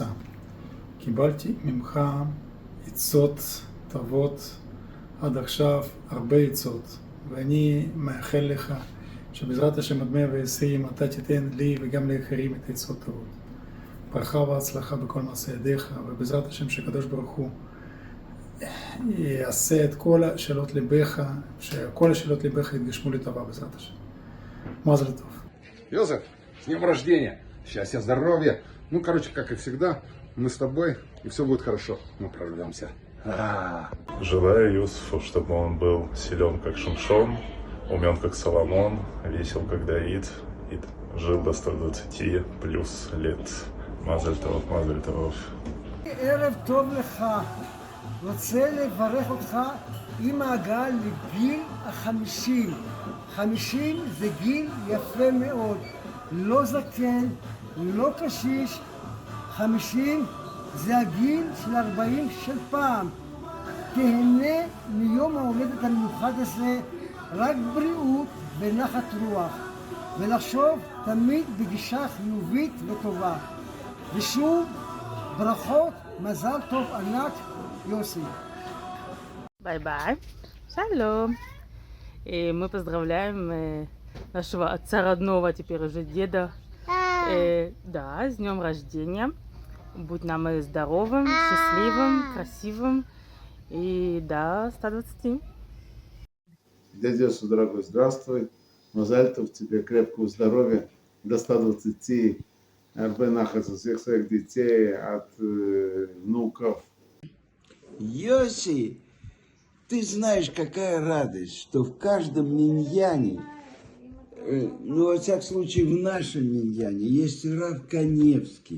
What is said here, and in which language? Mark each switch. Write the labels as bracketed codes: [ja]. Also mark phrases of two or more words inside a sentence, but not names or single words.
[he] קיבלתי ממך עצות טובות עד עכשיו, הרבה עצות, ואני מאחל לך שבעזרת השם עד 120 אתה תיתן לי וגם לאחרים את העצות טובות. ברכה והצלחה בכל מעשה ידיך, ובעזרת השם שקדוש ברוך הוא יעשה את כל השאלות ליבך, שכל השאלות ליבך יתגשמו לטובה בעזרת השם. מזל טוב. [ru] Йозеф, с днем рождения! Счастья, здоровья! Ну, короче, как и всегда, мы с тобой, и все будет хорошо. Мы прорвемся. Желаю Юсуфу, чтобы он был силен, как Шимшон, умен, как Соломон, весел, как Давид, и жил до 120 плюс лет. [he] מזל טוב, מזל טוב. ערב טוב לך. רוצה לברך אותך עם ההגעה לגיל 50. 50 זה גיל יפה מאוד. לא זקן, לא קשיש. 50 זה הגיל של 40 של פעם. תהנה מיום ההולדת המיוחד הזה, רק בריאות ונחת רוח. ולחשוב תמיד בגישה חיובית וטובה. ושוב, ברכות, מזל טוב ענק, [ru] Йоси. Бай-бай. Шалом. И мы поздравляем нашего отца родного, теперь уже деда. Да, с днем рождения. Будь нам и здоровым, счастливым, красивым. И да, 120. Дядя Йоси, дорогой, здравствуй. [he] מזל טוב [ru] тебе, крепкого здоровья, до 120. [he] הרבה נחת [ru] всех своих детей, от внуков. Йоси, ты знаешь, какая радость, что в каждом миньяне, ну, во всяком случае, в нашем миньяне, есть Рав Каневский.